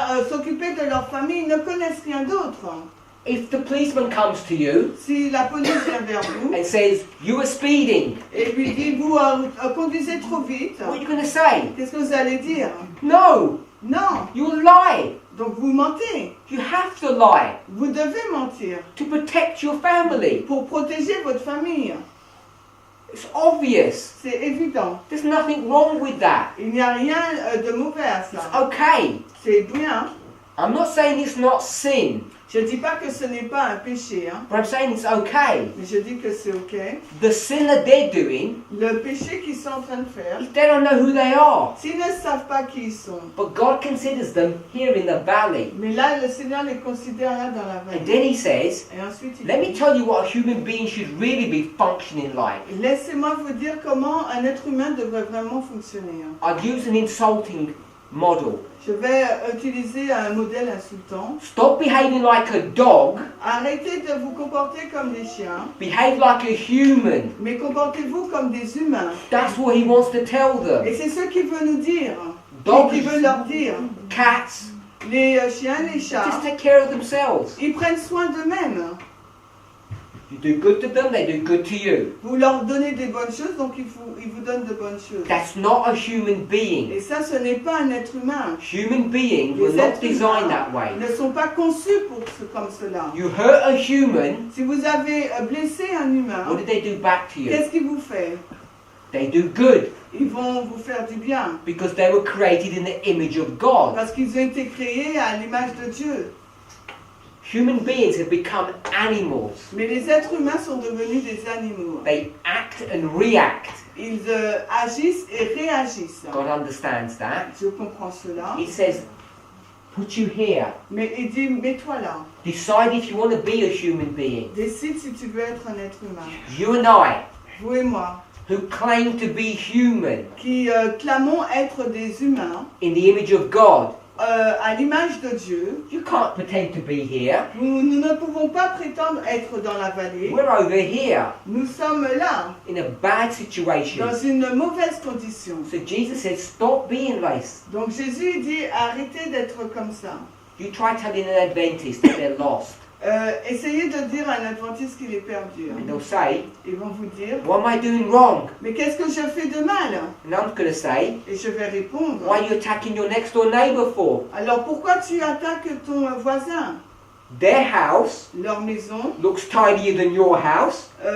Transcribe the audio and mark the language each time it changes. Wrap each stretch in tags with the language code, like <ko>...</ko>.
<fr>S'occuper de leur famille, ils ne connaissent rien d'autre.</fr> <en>If the policeman comes to you</en> <fr>Si la police vient vers vous</fr> <en>and says, you are speeding,</en> <fr>et lui dit vous conduisez trop vite,</fr> <en>what are you going to say?</en> <fr>qu'est-ce que vous allez dire?</fr> <en>No,</en> <fr>Non,</fr> <en>you lie.</en> <fr>donc vous mentez.</fr> <en>You have to lie</en> <fr>Vous devez mentir</fr> <en>to protect your family.</en> <fr>pour protéger votre famille.</fr> <en>It's obvious.</en> <fr>C'est évident.</fr> <en>There's nothing wrong with that.</en> <fr>Il n'y a rien de mauvais à</fr> <en>It's</en> <fr>ça.</fr> <en>okay.</en> <fr>C'est bien.</fr> <en>I'm not saying it's not sin,</en> <fr>Je ne dis pas que ce n'est pas un péché, hein,</fr> <en>but I'm saying it's okay.</en> <fr>mais je dis que c'est ok.</fr> <en>The sin that they're doing,</en> <fr>Le péché qu'ils sont en train de faire,</fr> <en>if they don't know who they are,</en> <fr>s'ils ne savent pas qui ils sont,</fr> <en>but God considers them here in the valley.</en> <fr>mais là le Seigneur les considère là dans la</fr> <en>And</en> <fr>vallée.</fr> <en>then he says,</en> <fr>Et ensuite il</fr> <en>let me</en> <fr>dit,</fr> <en>tell you what a human being should really be functioning like.</en> <fr>laissez-moi vous dire comment un être humain devrait vraiment fonctionner. hein.</fr> <en>I'd use an insulting model.</en> <fr>Je vais utiliser un modèle insultant.</fr> <en>Stop behaving like a dog,</en> <fr>Arrêtez de vous comporter comme des chiens,</fr> <en>behave like a human.</en> <fr>mais comportez-vous comme des humains.</fr> <en>That's what he wants to tell them.</en> <fr>Et c'est ce qu'il veut nous dire.</fr> <en>Dogs,</en> <fr>Il veut leur dire.</fr> <en>cats,</en> <fr>Les chiens, les chats,</fr> <en>just take care of themselves.</en> <fr>ils prennent soin d'eux-mêmes.</fr> <en>You do good to them, they do good to you.</en> <fr>Vous leur donnez des bonnes choses, donc ils vous donnent de bonnes choses.</fr> <en>That's not a human being.</en> <fr>Et ça, ce n'est pas un être humain.</fr> <en>Human beings were</en> <fr>Les</fr> <en>not</en> <fr>êtres</fr> <en>designed</en> <fr>humains</fr> <en>that way.</en> <fr>ne sont pas conçus comme cela.</fr> <en>You hurt a human,</en> <fr>Si vous avez blessé un humain,</fr> <en>what did they do back to you?</en> <fr>qu'est-ce qu'il vous fait?</fr> <en>They do good</en> <fr>Ils vont vous faire du bien.</fr> <en>because they were created in the image of God.</en> <fr>Parce qu'ils ont été créés à l'image de Dieu.</fr> <en>Human beings have become animals.</en> <fr>Mais les êtres humains sont devenus des animaux.</fr> <en>They act and react.</en> <fr>Ils agissent et réagissent.</fr> <en>God understands that.</en> <fr>Je comprends cela.</fr> <en>He says, put you here.</en> <fr>Mais il dit, mets-toi là.</fr> <en>Decide if you want to be a human being.</en> <fr>Décide si tu veux être un être humain.</fr> <en>You and I,</en> <fr>Vous et moi,</fr> <en>who claim to be human</en> <fr>qui clamons être des humains,</fr> <en>in the image of God,</en> <fr>à l'image de Dieu,</fr> <en>you can't pretend to be here.</en> <fr>nous ne pouvons pas prétendre être dans la vallée.</fr> <en>We're over here</en> <fr>Nous sommes là,</fr> <en>in a bad situation.</en> <fr>dans une mauvaise condition.</fr> <en>So Jesus says, stop being this.</en> <fr>Donc Jésus dit, arrêtez d'être comme ça.</fr> <en>You try telling an Adventist that they're lost.</en> <fr>Essayez de dire à un adventiste qu'il est perdu.</fr> <en>And they'll say,</en> <fr>Ils vont vous dire,</fr> <en>what am I doing wrong?</en> <fr>mais qu'est-ce que je fais de mal?</fr> <en>And I'm going to say,</en> <fr>Et je vais répondre,</fr> <en>why are you attacking your next door neighbour for?</en> <fr>alors pourquoi tu attaques ton voisin?</fr> <en>Their house</en> <fr>Leur maison</fr> <en>looks tidier than your house.</en>